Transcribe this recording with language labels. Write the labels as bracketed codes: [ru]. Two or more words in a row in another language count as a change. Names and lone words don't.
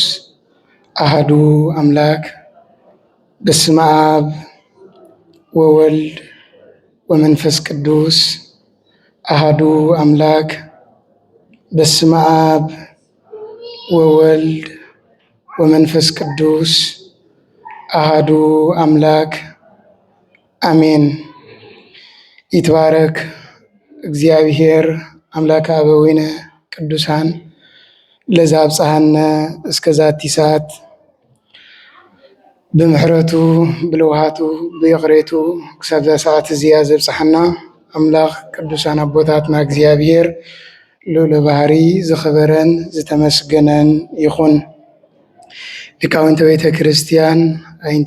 [gez] አሐዱ አምላክ። በስመ አብ ወወልድ ወመንፈስ ቅዱስ አሐዱ አምላክ። በስመ አብ ወወልድ ወመንፈስ ቅዱስ አሐዱ አምላክ አሜን። ይትባረክ እግዚአብሔር አምላከ አበዊነ ቅዱሳን ለዘአብጽሐነ እስከ ዛቲ ሰዓት [ti] ብምሕረቱ ብልውሃቱ ብይቕሬቱ ክሳብ ዛ ሰዓት እዚኣ ዘብጽሐና አምላኽ ቅዱሳን አቦታትና እግዚአብሔር ልዑለ ባህሪ ዝኸበረን ዝተመስገነን ይኹን። ሊቃውንተ ቤተ ክርስቲያን፣ አይንተ